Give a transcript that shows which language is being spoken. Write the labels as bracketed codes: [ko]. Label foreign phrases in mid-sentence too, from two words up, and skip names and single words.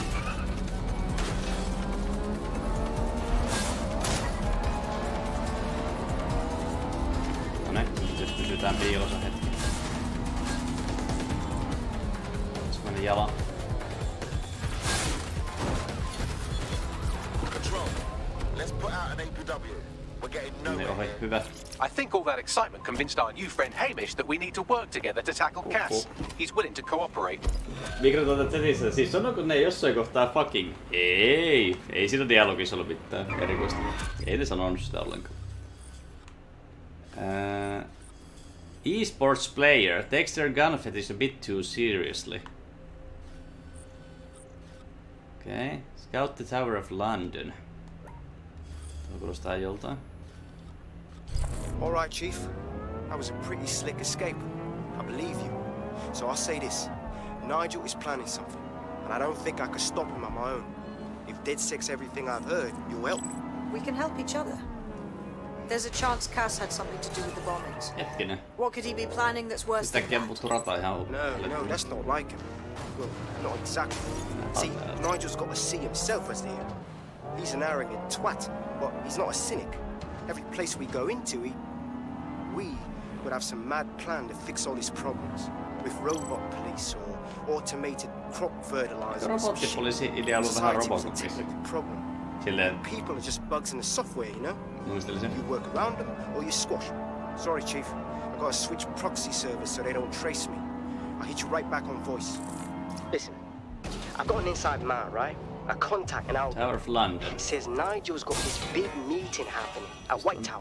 [fi] Noniin, nyt pysytään piilossa hetki. Se meni jalan. Hyvä. [en] I think all that excitement convinced our new friend Hamish that we need to work together to tackle Cass. He's willing to cooperate. [fi] Mikro chatissa, siis sanoiko ne jossain kohtaa fucking? Ei siinä dialogissa ollut mitään erikoista. Ei ne sanonut sitä ollenkaan. [en] Esports player takes their gun fetish a bit too seriously. Okay. Scout the Tower of London. [fi] Tuo kuulostaa joltain. [en] Alright, Chief. That was a pretty slick escape. I believe you. So I'll say this. Nigel is planning something, and I don't think I could stop him on my own. If DedSec's everything I've heard, you'll help me. We can help each other. There's a chance Cass had something to do with the bombings. [fi] Hetkinen. [en] What could he be planning that's worse than that? No, that's not like him. Well, not exactly. See, Nigel's got to see himself as the hero. He's an arrogant twat, but he's not a cynic. Every place we go into, we would have some mad plan to fix all these problems. With robot police or automated crop fertilizer. [fi] Robottipoliisi-idea on ollut vähän Robocopissa. Silleen... [en] People are just bugs in the software, you know? [fi] Muistelisin. [en] You work around them or you squash them. Sorry, Chief. I've got to switch proxy servers so they don't trace me. I'll hit you right back on voice. Listen, I've got an inside man, right? A contact in Albion. Tower of London. He says Nigel's got this big meeting happening at White Tower.